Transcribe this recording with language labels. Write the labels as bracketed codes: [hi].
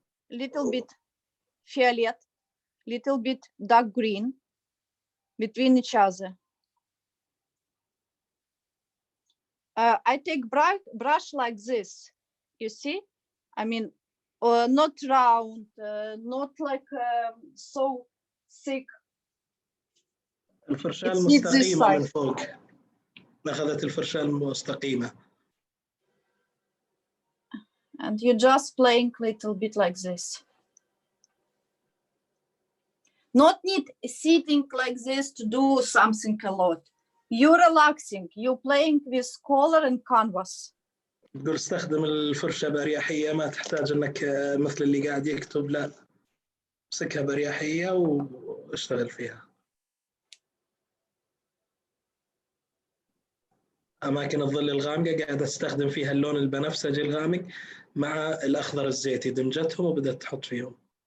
[en] Little bit violet, little bit dark green between each other. I take brush like this, you see? I mean, not round, not like so thick. [ar] الفرشاة المستقيمة من فوق. أخذت الفرشاة المستقيمة. [en] And you just playing little bit like this. Not need sitting like this to do something a lot. You're relaxing, you're playing with color and canvas. [ar] تقول استخدم الفرشة بأريحية، ما تحتاج انك مثل اللي قاعد يكتب، لا امسكها بأريحية واشتغل فيها. أماكن الظل الغامقة قاعد أستخدم فيها اللون البنفسجي الغامق مع الأخضر الزيتي، دمجتهم وبدأت تحط فيهم.